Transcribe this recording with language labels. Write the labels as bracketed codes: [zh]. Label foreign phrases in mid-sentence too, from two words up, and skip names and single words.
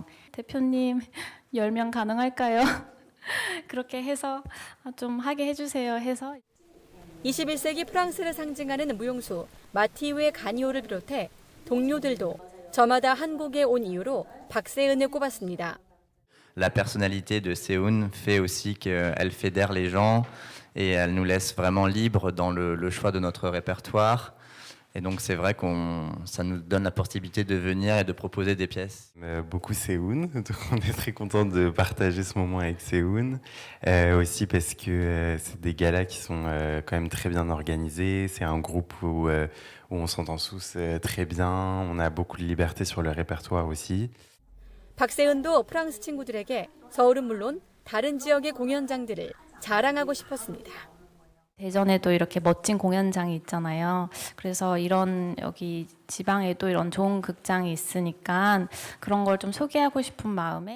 [ko] 대표님, 10명 가능할까요? 그렇게 해서 좀 하게 해주세요 해서. 21세기 프랑스를 상징하는 무용수 마티우의 가니오를 비롯해 동료들도 저마다 한국에 온 이유로 박세은을 꼽았습니다. [fr] La personnalité de Seun fait aussi qu'elle fédère les gens et elle nous laisse vraiment libres dans le choix de notre répertoire. Et donc c'est vrai ça nous donne la possibilité de venir et de proposer des pièces. Beaucoup Seun, donc on est très content de partager ce moment avec Seun. Aussi parce que c'est des galas qui sont quand même très bien organisés. C'est un groupe où on s'entend tous très bien. On a beaucoup de liberté sur le répertoire aussi. [ko] 박세은도 프랑스 친구들에게 서울은 물론 다른 지역의 공연장들을 자랑하고 싶었습니다. 대전에도 이렇게 멋진 공연장이 있잖아요. 그래서 이런 여기 지방에도 이런 좋은 극장이 있으니까 그런 걸 좀 소개하고 싶은 마음에.